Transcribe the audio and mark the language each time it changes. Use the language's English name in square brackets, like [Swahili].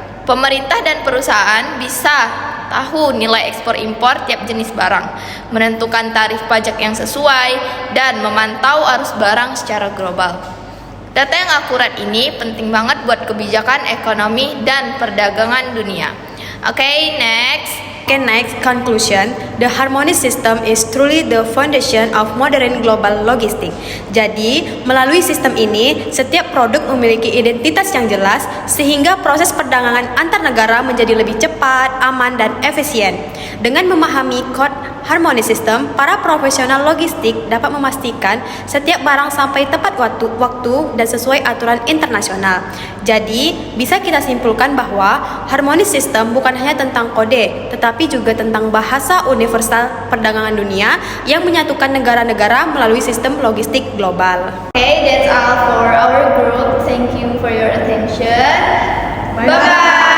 [Indonesian] Pemerintah dan perusahaan bisa tahu nilai ekspor impor tiap jenis barang, menentukan tarif pajak yang sesuai, dan memantau arus barang secara global. Data yang akurat ini penting banget buat kebijakan ekonomi dan perdagangan dunia. [English] Next, conclusion. The Harmony System is truly the foundation of modern global logistics. [Indonesian] Jadi, melalui sistem ini, setiap produk memiliki identitas yang jelas, sehingga proses perdagangan antar negara menjadi lebih cepat, aman, dan efisien. Dengan memahami kode harmonious system, para profesional logistik dapat memastikan setiap barang sampai tepat waktu dan sesuai aturan internasional. Jadi, bisa kita simpulkan bahwa harmonious system bukan hanya tentang kode, tetapi juga tentang bahasa universal perdagangan dunia yang menyatukan negara-negara melalui sistem logistik global. [English] Okay, that's all for our group. Thank you for your attention. Bye-bye.